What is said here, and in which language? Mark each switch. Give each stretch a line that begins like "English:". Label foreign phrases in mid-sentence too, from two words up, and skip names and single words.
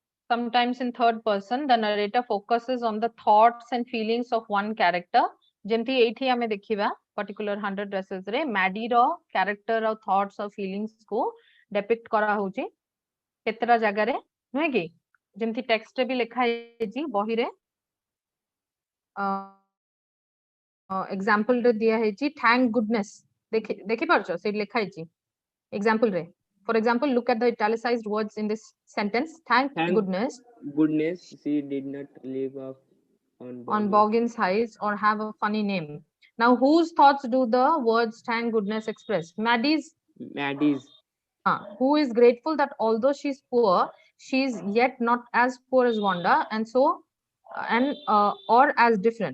English: sometimes in third person, the narrator focuses on the thoughts and feelings of one character.
Odia: ଯେମିତି ଏଇଠି ଆମେ ଦେଖିବା particular 100 dresses ରେ Maddie ର character ଆଉ thoughts ଆଉ feelings କୁ depict କରା ହଉଛି କେତେଟା ଜାଗାରେ ନୁହେଁ କି ଯେମିତି text ରେ ବି ଲେଖା ହେଇଛି ବହିରେ example ରେ ଦିଆ ହେଇଛି
English: thank goodness
Odia: ଦେଖି ପାରୁଛ ସେଇଠି ଲେଖା ହେଇଛି example ରେ.
English: For example, look at the italicized words in this sentence. Thank goodness she did not live off on Boggin's Heights or have a funny name. Now, whose thoughts do the words thank goodness express? Maddie's. Who is grateful that although she's poor, she's yet not as poor as Wanda, and so, or as different.